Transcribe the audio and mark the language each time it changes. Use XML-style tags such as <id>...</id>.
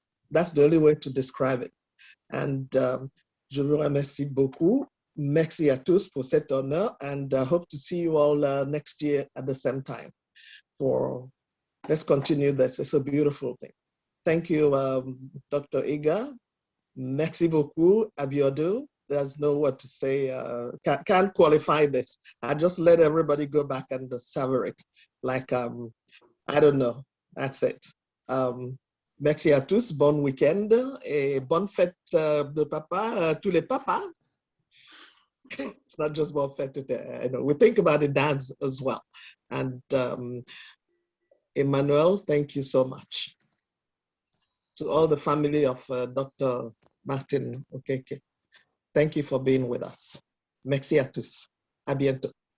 <en>That's the only way to describe it.</en> <fr>And je vous remercie beaucoup. Merci à tous pour cet honneur,</fr> <en>and hope to see you all next year at the same time. Let's continue this. It's a beautiful thing. Thank you, Dr. Igah.</en> <fr>Merci beaucoup,</fr> <en>Abiodun. There's no word to say. Can't qualify this. I just let everybody go back and savor it. Like, I don't know. That's it.</en> <fr>Merci à tous. Bon week-end et bonne fête de papa, tous les papas.</fr> <en>It's not just about fête. We think about it dance as well. And Emmanuel, thank you so much. To all the family of Dr. Martin Okeke, thank you for being with us.</en> <fr>Merci à tous. À bientôt.</fr>